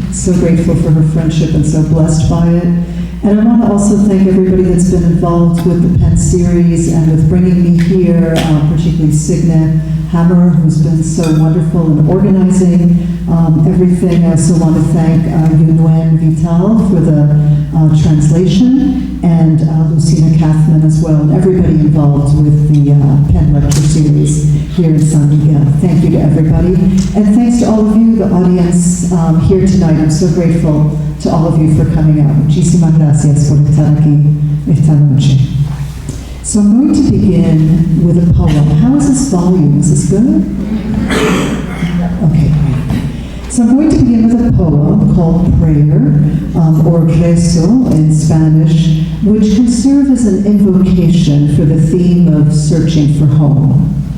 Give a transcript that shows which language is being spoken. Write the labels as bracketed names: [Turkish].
[English] So grateful for her friendship and so blessed by it. And I want to also thank everybody that's been involved with the Penn series and with bringing me here, particularly Signe Hammer, who's been so wonderful in organizing everything. I also want to thank Yunuen Vital for the translation, and Lucina Kathman as well, and everybody involved with the Penn Lecture Series here in San Miguel. Thank you to everybody. And thanks to all of you, the audience here tonight. I'm so grateful to all of you for coming out. [Spanish] Muchísimas gracias por estar aquí esta noche. [English] So I'm going to begin with a poem. How is this volume? Is this good? Okay, great. So I'm going to begin with a poem called Prayer, or Rezo in Spanish, which can serve as an invocation for the theme of searching for home.